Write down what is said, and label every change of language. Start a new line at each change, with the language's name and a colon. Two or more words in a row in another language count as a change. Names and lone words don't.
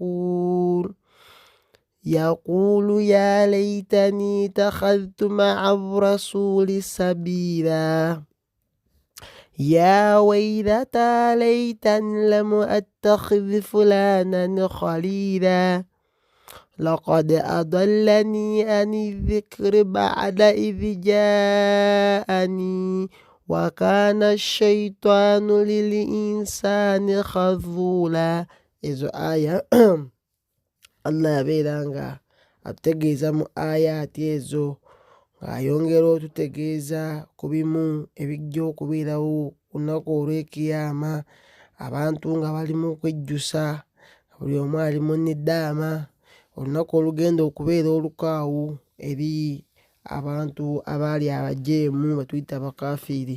Arabic: يقول يا ليتني اتخذت مع الرسول سبيلا يا ويلتى ليتني لم أتخذ فلانا خليلا لقد أضلني عن الذكر بعد إذ جاءني وكان الشيطان للإنسان خذولا.
Ganda: Ezo aya Allah yabeera nga atutegeeza mu ayati ezo ng'ayongera otutegeeza ku bimu ebijja okubeerawo ku lunaku olw'ekiyama, abantu nga bali mu kwejjusa, buli omu ali mu niddaama, olunaku olugenda okubeera olukaawu eri abantu abaali abajeemu batuyita abakafiiri.